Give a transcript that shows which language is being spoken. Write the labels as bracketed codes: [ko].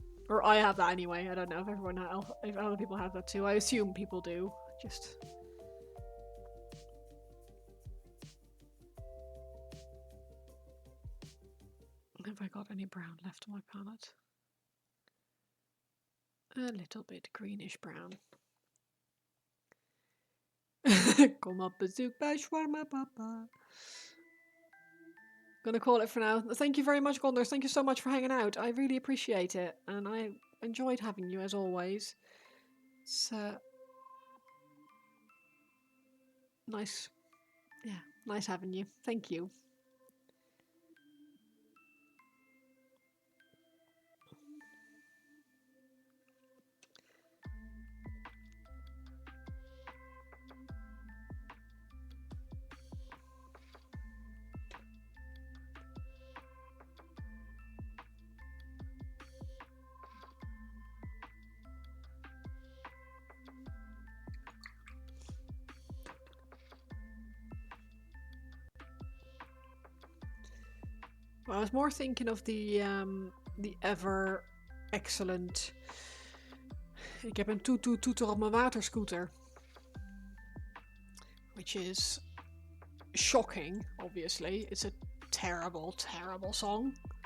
[en] Or I have that anyway. I don't know if other people have that too. I assume people do. Just... Have I got any brown left on my palette? A little bit greenish brown. [nl] Kom op bezoek bij Shawarma Papa. [en] Gonna call it for now. Thank you very much, Gondors. Thank you so much for hanging out. I really appreciate it. And I enjoyed having you as always. It's nice. Yeah, nice having you. Thank you. Well, I was more thinking of the ever excellent. [nl] Ik heb een toeter op mijn waterscooter. [en] Which is shocking, obviously. It's a terrible, terrible song.